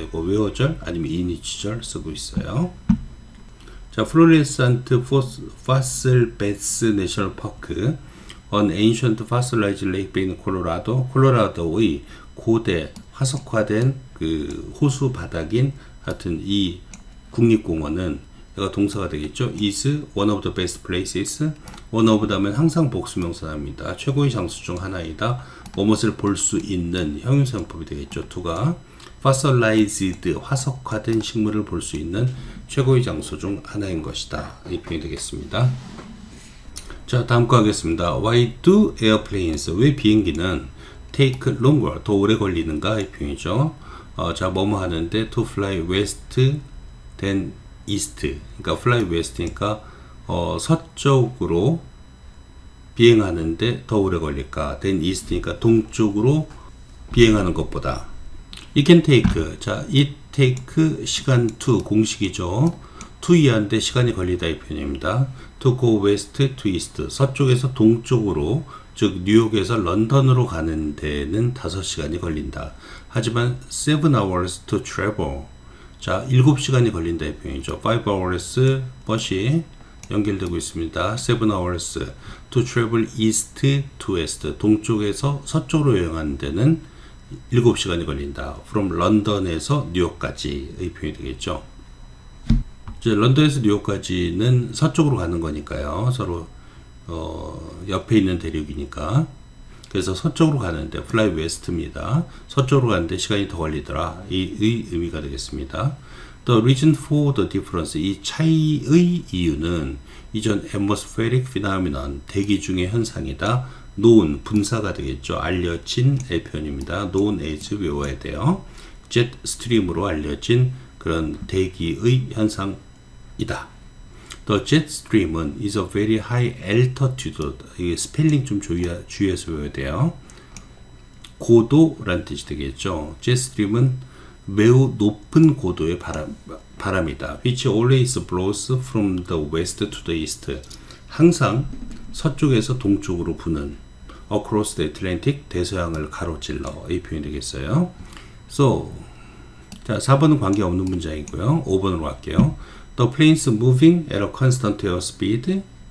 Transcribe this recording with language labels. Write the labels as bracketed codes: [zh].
[ko] 이거 where절 아니면 in이절 쓰고 있어요. 자, [en] Florissant Fossil Beds National Park, an ancient fossilized lake bay in Colorado, [ko] 콜로라도의 고대 화석화된 그 호수 바닥인 하여튼 이 국립공원은 얘가 동사가 되겠죠. [en] is one of the best places. [ko] one of 다음엔 항상 복수명사입니다. 최고의 장소 중 하나이다. 무엇을 볼 수 있는 형용사용법이 되겠죠. to가 fossilized 화석화된 식물을 볼 수 있는 최고의 장소 중 하나인 것이다. 이 표현이 되겠습니다. 자, 다음 거 하겠습니다. [en] Why do airplanes, [ko] 왜 비행기는 [en] take longer, [ko] 더 오래 걸리는가? 이 표현이죠. 자, 뭐뭐 하는데 [en] to fly west than east. [ko] 그러니까 fly west니까 서쪽으로 비행하는데 더 오래 걸릴까? than east니까 동쪽으로 비행하는 것보다. [en] It can take. [ko] 자, it take 시간 to 공식이죠. to 이하인데 시간이 걸리다 이 표현입니다. [en] to go west to east. [ko] 서쪽에서 동쪽으로, 즉 뉴욕에서 런던으로 가는 데는 5시간이 걸린다. 하지만 [en] 7 hours to travel. [ko] 자, 7시간이 걸린다 이 표현이죠. 5 hours 버시 연결되고 있습니다. [en] 7 hours to travel east to west. [ko] 동쪽에서 서쪽으로 여행하는 데는 7시간이 걸린다. from 런던에서 뉴욕까지 의 표현이 되겠죠. 이제 런던에서 뉴욕까지는 서쪽으로 가는 거니까요. 서로 옆에 있는 대륙이니까. 그래서 서쪽으로 가는데 fly west입니다. 서쪽으로 가는데 시간이 더 걸리더라. 이 의미가 되겠습니다. [en] The reason for the difference, [ko] 이 차이의 이유는 이전 [en] atmospheric phenomenon, [ko] 대기 중의 현상이다. known, 분사가 되겠죠. 알려진의 표현입니다. known as 외워야 돼요. jet stream으로 알려진 그런 대기의 현상이다. [en] The jet stream은 is a very high altitude. [ko] 이게 스펠링 좀 주의해서 외워야 돼요. 고도란 뜻이 되겠죠. jet stream은 매우 높은 고도의 바람이다. [en] which always blows from the west to the east. [ko] 항상 서쪽에서 동쪽으로 부는 [en] across the Atlantic, [ko] 대서양을 가로질러 이 표현이 되겠어요. So, 자, 4번은 관계없는 문장이고요. 5번으로 갈게요. [en] The planes moving at a constant airspeed.